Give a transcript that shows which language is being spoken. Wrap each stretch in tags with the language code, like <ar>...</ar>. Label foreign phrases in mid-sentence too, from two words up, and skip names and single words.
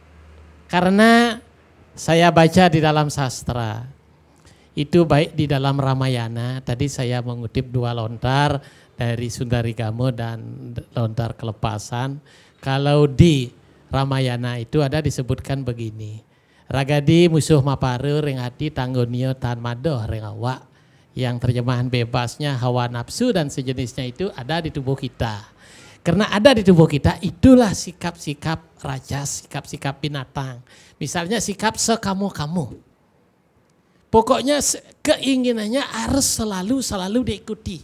<id>Karena saya baca di dalam sastra, itu baik di dalam Ramayana, tadi saya mengutip 2 lontar dari Sundarigamo dan lontar Kelepasan. Kalau di Ramayana itu ada disebutkan begini,</id> <kaw>Ragadi musuh maparu ring hati tanggonio tan madoh ring awak.</kaw> <id>Yang terjemahan bebasnya hawa nafsu dan sejenisnya itu ada di tubuh kita. Karena ada di tubuh kita, itulah sikap-sikap rajas, sikap-sikap binatang. Misalnya sikap sekamu-kamu. Pokoknya keinginannya harus selalu diikuti.</id>